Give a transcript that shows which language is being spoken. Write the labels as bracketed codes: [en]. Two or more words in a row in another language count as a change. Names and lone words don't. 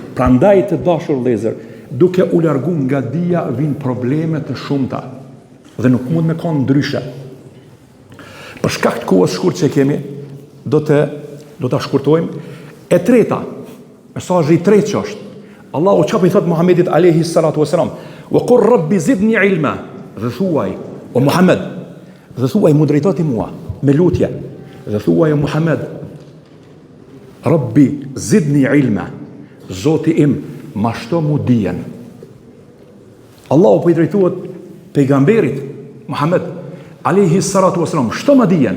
[sq] Prandaj të dashur vëllezër, duke u largu nga dija vijnë probleme të shumta dhe nuk mund me kanë ndryshe. Për shkak të kohës shkurt që kemi, do ta shkurtojmë. E treta, mesazhi i tretë që është, Allahu çfarë i thot Muhamedit [ar] عليه الصلاة والسلام، و قل رب زدني علما, [sq] dhe thuaj o Muhammed, dhe thuaj mu drejtoti mua me lutje, dhe thuaj o Muhammed, [ar] رب زدني علما, [sq] Zoti im ma shto mu dijen. Allahu po i drejtohet pejgamberit Muhammed [ar] عليه الصلاة والسلام, [sq] shto ma dijen.